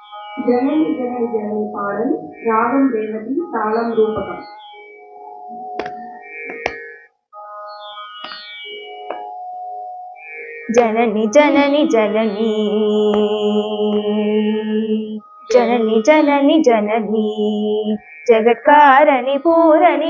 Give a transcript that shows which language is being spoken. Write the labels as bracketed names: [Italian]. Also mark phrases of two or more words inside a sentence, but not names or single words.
[Tamil] ஜனனி ஜனனி ஜனனி பாடல் ராகம் ரேவதி தாளம் ரூபகம். [Sanskrit] जननी जननी जननी जननी जननी जननी जगत्कारणि पूरणि